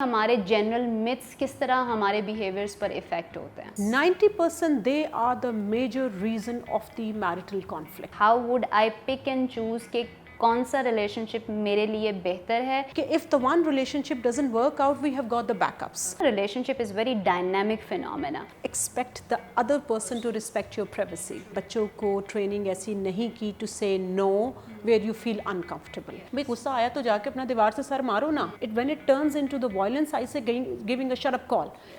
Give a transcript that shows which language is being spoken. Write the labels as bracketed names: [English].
[Urdu] ہمارے جنرل متس کس طرح ہمارے بیہیویئرس پر افیکٹ ہوتے ہیں. [English] 90% they are the major reason of the marital conflict. How would I pick and choose [Urdu] کہ کون سا ریلیشن شپ میرے لیے بہتر ہے. [English] کہ if the one relationship doesn't work out, we have got the backups. Relationship is very dynamic phenomena. Expect the other person to respect your privacy. [Urdu] بچوں کو ٹریننگ ایسی نہیں کی [English] to say no where you feel uncomfortable. [Urdu] بھئی غصہ آیا تو جا کے اپنا دیوار سے سر مارو نا. [English] When it turns into the violence, I say giving a shut up call.